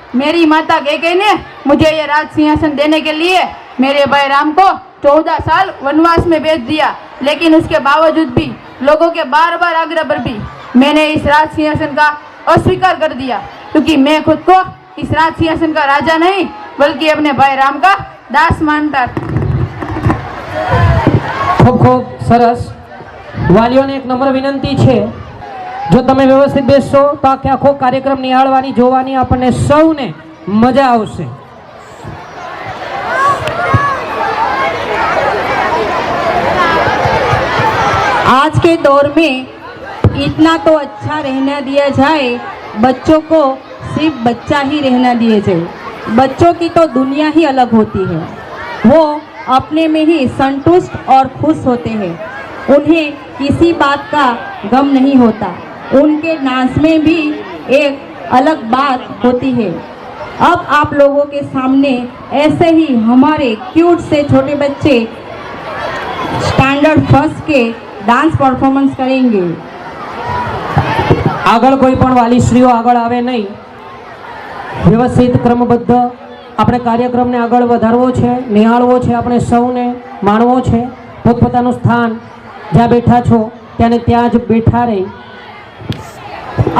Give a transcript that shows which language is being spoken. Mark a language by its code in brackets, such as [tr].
[hi] मेरी माता कैकेयी ने मुझे ये राज सिंहासन देने के लिए मेरे भाई राम को 14 साल वनवास में भेज दिया, लेकिन उसके बावजूद भी लोगों के बार बार आग्रह पर भी मैंने इस राज सिंहासन का अस्वीकार कर दिया, क्योंकि मैं खुद को इस राज सिंहासन का राजा नहीं बल्कि अपने भाई राम का दास मानता था। [gu] ખૂબ ખૂબ સરસ. વાલીઓને એક નમ્ર વિનંતી છે, જો તમે વ્યવસ્થિત બેસશો તો આખો કાર્યક્રમ નિહાળવાની, જોવાની આપણને સૌને મજા આવશે. [hi] आज के दौर में इतना तो अच्छा रहना दिया जाए, बच्चों को सिर्फ बच्चा ही रहना दिया जाए। बच्चों की तो दुनिया ही अलग होती है, वो अपने में ही संतुष्ट और खुश होते हैं। उन्हें किसी बात का गम नहीं होता। उनके नाच में भी एक अलग बात होती है। अब आप लोगों के सामने ऐसे ही हमारे क्यूट से छोटे बच्चे स्टैंडर्ड फर्स्ट के डांस परफॉर्मेंस करेंगे। [gu] આગળ કોઈ પણ વાલીશ્રીઓ આગળ આવે નહીં, વ્યવસ્થિત ક્રમબદ્ધ આપણે કાર્યક્રમને આગળ વધારવો છે, નિહાળવો છે, આપણે સૌને માણવો છે। પોતપોતાનું સ્થાન જ્યાં બેઠા છો ત્યાં ને ત્યાં જ બેઠા રહી।